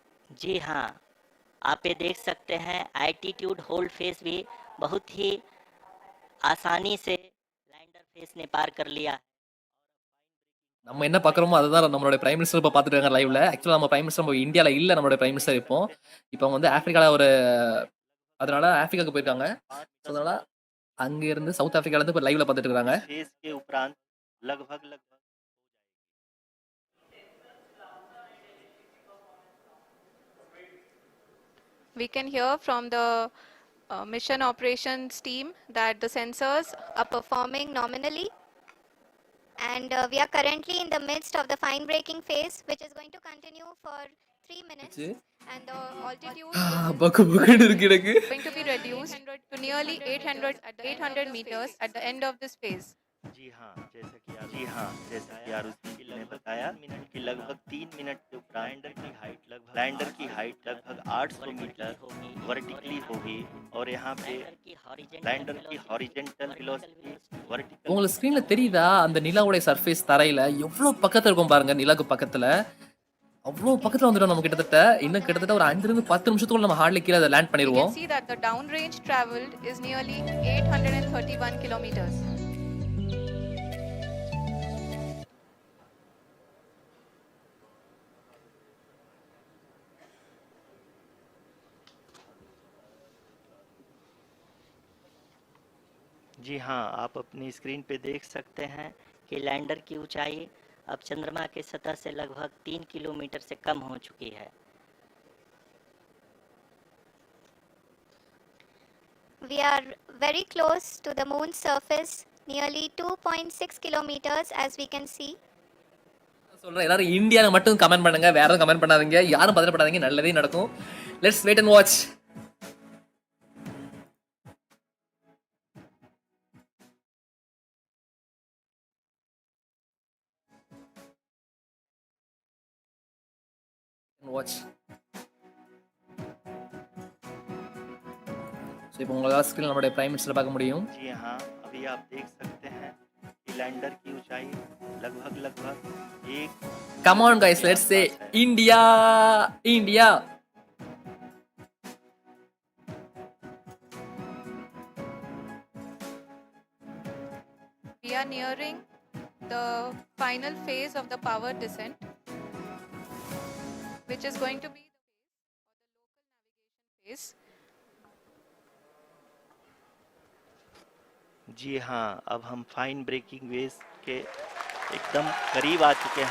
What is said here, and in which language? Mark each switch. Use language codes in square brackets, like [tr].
[hi] जी हाँ, आप ये देख सकते हैं एल्टीट्यूड होल्ड फेस भी बहुत ही आसानी से लैंडर फेस ने पार कर लिया। [ta] நம்ம என்ன பார்க்குறோமோ அதுதான் நம்மளுடைய பிரைம் மினிஸ்டர் இப்போ பார்த்துட்டு இருக்காங்க லைவ்ல. ஆக்சுவலா நம்ம பிரைம் மினிஸ்டர் நம்ம இந்தியால இல்ல நம்மளுடைய பிரைம் மினிஸ்டர் இப்போ. இப்போ அவங்க வந்து ஆப்பிரிக்கால அதனால ஆப்பிரிக்காவுக்கு போயிருக்காங்க. ஸோ அதனால அங்க இருந்து சவுத் ஆப்பிரிக்கால இருந்து இப்போ லைவ்ல பார்த்துட்டு இருக்காங்க. [hi] फेज के उपरांत लगभग लगभग [en] We can hear from the mission operations team that the sensors are performing nominally. And we are currently in the midst of the fine breaking phase, which is going to continue for 3 minutes. and the altitude [ta] பக்கு பக்குன்னு இருக்கு எனக்கு. [en] is going to be reduced to nearly 800 meters at the end of this phase. [hi] जी हाँ, जैसा कि आरुषि ने बताया minute की लगभग 3 मिनट के उपरांत लैंडर की हाइट लगभग 800 मीटर वर्टिकली होगी और यहाँ पे लैंडर की हॉरिजेंटल वेलोसिटी वर्टिकल [ta] உங்களுக்கு ஸ்கிரீன்ல தெரியுதா அந்த நிலாவுடைய சர்ஃபேஸ் தரையில எவ்வளவு பக்கத்துல இருக்கும் பாருங்க. நிலாவுக்கு பக்கத்துல அவ்வளவு பக்கத்துல வந்துடும். நம்ம கிட்டத்தட்ட இன்னும் கிட்டத்தட்ட ஒரு 5 இருந்து 10 நிமிஷத்துக்குள்ள நம்ம ஹார்ட்ல கீழே அதை லேண்ட் [en] You [ta] பண்ணிடுவோம். [en] can see that the downrange traveled is nearly 831 kilometers. [hi] जी हाँ, आप अपनी स्क्रीन पे देख सकते हैं कि लैंडर की ऊंचाई अब चंद्रमा के सतह से लगभग 3 किलोमीटर से कम हो चुकी है। [en] We are very close to the moon's surface, nearly 2.6 kilometers as we can see. [ta] சொல்றேன் எல்லாரும் இந்தியால மட்டும் கமெண்ட் பண்ணுங்க. வேற எதுவும் கமெண்ட் பண்ணாதீங்க. யாரும் பதறப்படாதீங்க. நல்லதே நடக்கும். [en] Let's wait and watch. Watch. [ta] So இப்போ உங்களால் ஸ்க்ரீன் நம்மளுடைய பிரைம் மினிஸ்டர் பார்க்க முடியும். [hi] जी हाँ, अभी आप देख सकते हैं कि लैंडर की ऊंचाई लगभग एक [en] Come on guys, let's say India India. We are nearing the final phase of the power descent, which is going to be the phase. [hi] जी हाँ, अब हम फाइन ब्रेकिंग वेव के एकदम करीब आ चुके हैं।